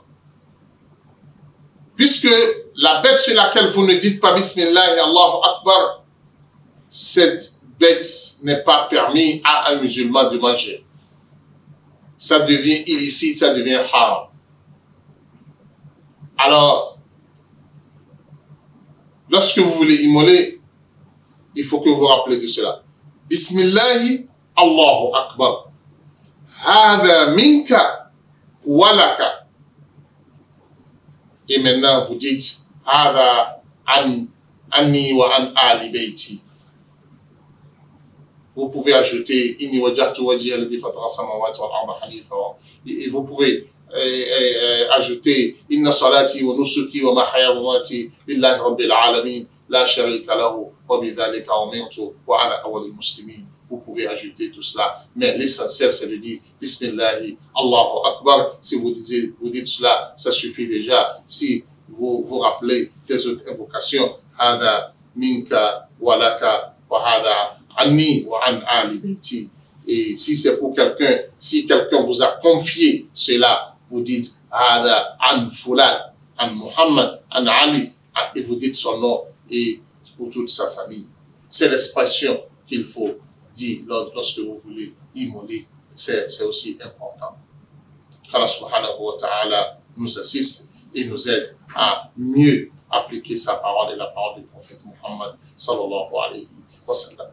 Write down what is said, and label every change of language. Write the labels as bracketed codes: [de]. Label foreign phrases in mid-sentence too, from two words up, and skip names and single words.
[fr] Puisque la bête sur laquelle vous ne dites pas [ar] بسم الله الله أكبر, [fr] cette bête n'est pas permis à un musulman de manger. Ça devient illicite, ça devient haram. Alors, lorsque vous voulez immoler, il faut que vous vous rappelez de cela. [ar] بسم الله الله أكبر. هذا منك ولك. [fr] Et maintenant vous dites [ar] هذا عني وعن آل بيتي. [fr] Vous pouvez ajouter [ar] إني وجهت وجهي الذي فطر السماوات والأرض حنيفا. [fr] Et vous pouvez ajouter [ar] إن صلاتي ونسكي ومحياي ومماتي لله رب العالمين لا شريك له وبذلك أمرت وأنا أول المسلمين. [fr] Vous pouvez ajouter tout cela, mais l'essentiel c'est de dire [ar] بسم الله الله أكبر. [fr] Si vous dites cela, ça suffit déjà. Si vous vous rappelez des autres invocations, [ar] هذا منك ولك وهذا عني وعن آل بيتي. [fr] Et si c'est pour quelqu'un, si quelqu'un vous a confié cela, vous dites [ar] هذا عن فلان، عن محمد، عن علي, [fr] et vous dites son nom et pour toute sa famille. C'est l'expression qu'il faut dire lorsque vous voulez immoler. C'est aussi important. Allah [ar] سبحانه وتعالى [fr] nous assiste et nous aide à mieux appliquer sa parole et la parole du prophète Muhammad [ar] صلى الله عليه وسلم.